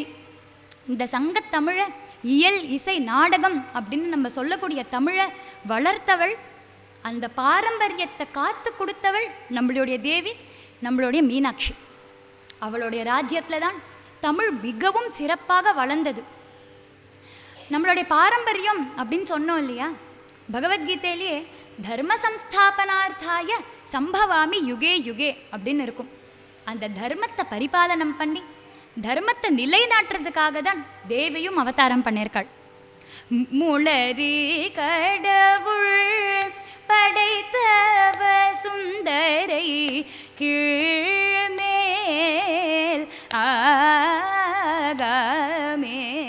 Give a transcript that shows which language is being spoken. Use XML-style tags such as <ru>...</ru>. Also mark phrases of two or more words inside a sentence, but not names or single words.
<ta>இந்த சங்கத்தமிழை இயல் இசை நாடகம் அப்படின்னு நம்ம சொல்லக்கூடிய தமிழை வளர்த்தவள், அந்த பாரம்பரியத்தை காத்து கொடுத்தவள் நம்மளுடைய தேவி, நம்மளுடைய மீனாட்சி. அவளுடைய ராஜ்யத்தில் தான் தமிழ் மிகவும் சிறப்பாக வளர்ந்தது. நம்மளுடைய பாரம்பரியம் அப்படின்னு சொன்னோம் இல்லையா, பகவத்கீதையிலேயே</ta> <sa>धर्म संस्थापनार्थाय सम्भवामि युगे युगे</sa> <ta>அப்படின்னு இருக்கும். அந்த தர்மத்தை பரிபாலனம் பண்ணி தர்மத்தை நிலைநாட்டுறதுக்காக தான் தேவியும் அவதாரம் பண்ணியிருக்காள். முளரி கடவுள் படைத்தவ சுந்தரை கீழ்மேல் ஆகாமே.</ta>